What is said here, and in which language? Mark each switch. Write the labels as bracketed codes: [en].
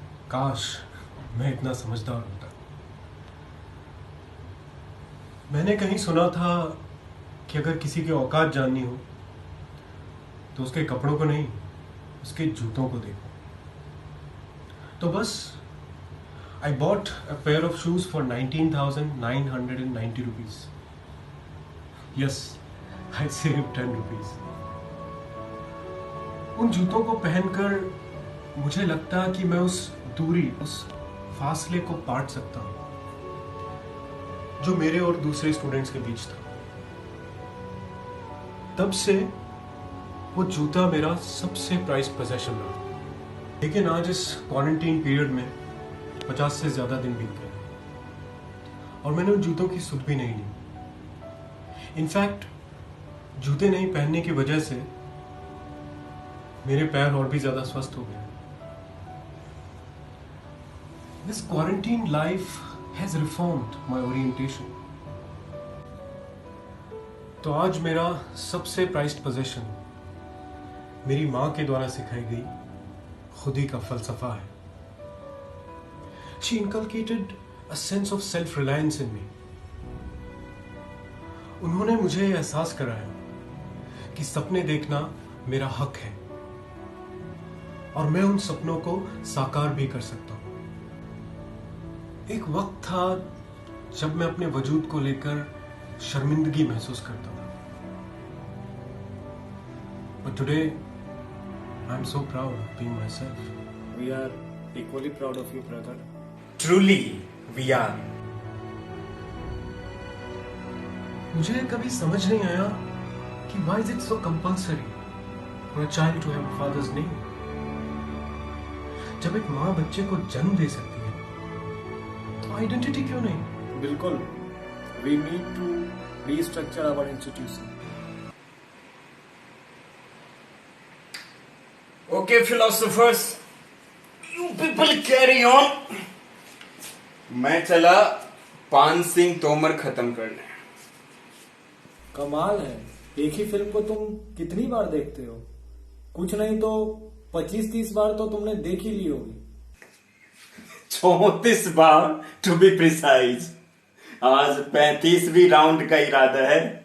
[hi] काश मैं इतना समझदार होता। मैंने कहीं सुना था कि अगर किसी की औकात जाननी हो तो उसके कपड़ों को नहीं, उसके जूतों को देखो। तो बस [en] I bought a pair of shoes for 19,990 rupees. Yes, I saved 10 rupees. [hi] उन जूतों को पहनकर मुझे लगता कि मैं उस दूरी, उस फासले को पाट सकता हूं जो मेरे और दूसरे स्टूडेंट्स के बीच था। तब से वो जूता मेरा सबसे प्राइज्ड पोजेशन रहा। लेकिन आज इस क्वारंटीन पीरियड में 50 से ज्यादा दिन बीत गए और मैंने उन जूतों की सुध भी नहीं ली। इनफैक्ट जूते नहीं पहनने की वजह से मेरे पैर और भी ज्यादा स्वस्थ हो गए। [en] This quarantine life has reformed my orientation. [hi] तो आज मेरा सबसे प्राइज्ड पोजेशन मेरी मां के द्वारा सिखाई गई खुदी का फलसफा है। [en] She inculcated a sense of self-reliance in me. [hi] उन्होंने मुझे एहसास कराया कि सपने देखना मेरा हक है और मैं उन सपनों को साकार भी कर सकता हूं। एक वक्त था जब मैं अपने वजूद को लेकर शर्मिंदगी महसूस करता था। [en] But today, I'm so proud of being myself. We are equally proud of you, brother. Truly, we are. [hi] मुझे कभी समझ नहीं आया कि [en] why is it so compulsory for a child to have a father's name? [hi] जब एक माँ बच्चे को जन्म दे सकती है तो आइडेंटिटी क्यों नहीं? [en] बिल्कुल, we need to restructure our institution. Okay, philosophers, you people carry on. [hi] मैं चला पान सिंह तोमर खत्म करने। कमाल है, एक ही फिल्म को तुम कितनी बार देखते हो? कुछ नहीं तो 25-30 बार तो तुमने देख ही ली होगी। 34 बार [en] To be precise. [hi] आज 35वीं राउंड का इरादा है।